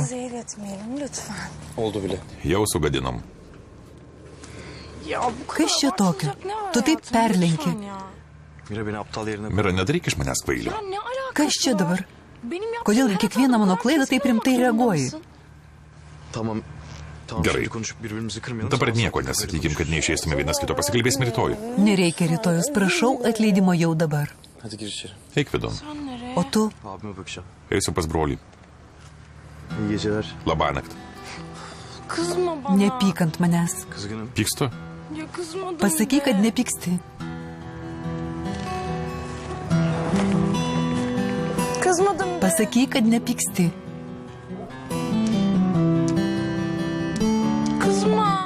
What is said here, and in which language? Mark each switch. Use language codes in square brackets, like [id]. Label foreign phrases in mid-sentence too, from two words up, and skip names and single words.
[tr] zehir etmeyelim lütfen. Oldu bile. [lt] Jau sugadinom. [tr] Ya bu kadar [lt] Kas čia tokio? [tr] abartılacak ne var [lt] Tu taip [tr] hayatım? [lt] perlenki. [tr] Lütfen ya. Mira beni aptal yerine [lt] Mira, nedaryk iš manęs kvailio. [tr] Ya ne alakası [lt] Kas čia [tr] var? [lt] dabar? [tr] Benim yaptığım [lt] Kodėl [tr] her [lt] į kiekvieną [tr] hatadan [lt] mano [tr] herkes [lt] klaidą taip [tr] bana [lt] rimtai [tr] bakmak [lt] reaguoji? [tr] zorundasın. Tamam. Tamam [lt] Gerai. [tr] şimdi konuşup birbirimizi kırmayalım. [lt] Dabar [tr] Sonra [lt] nieko [tr] sonra [lt] nesakykim, kad neišeistume vienas kito, pasikalbėsime rytoj. Nereikia rytojus, prašau atleidimo jau dabar. [tr] Hadi gir içeri. [lt] Eik vidun. [tr] Sen nereye? [lt] O tu? [tr] Abime bakacağım. [lt] Eisiu pas brolį. [tr] İyi geceler. [lt] Labanakt. [tr] Kızma bana. [lt] Nepyk ant manęs. [tr] Kızgınım. [lt] Pykstu? [tr] Ya kızmadım [lt] Pasakyk, [tr] be. [lt] kad nepyksti. [tr] Kızmadım be. [lt] Pasakyk, kad nepyksti. [tr] Kızma.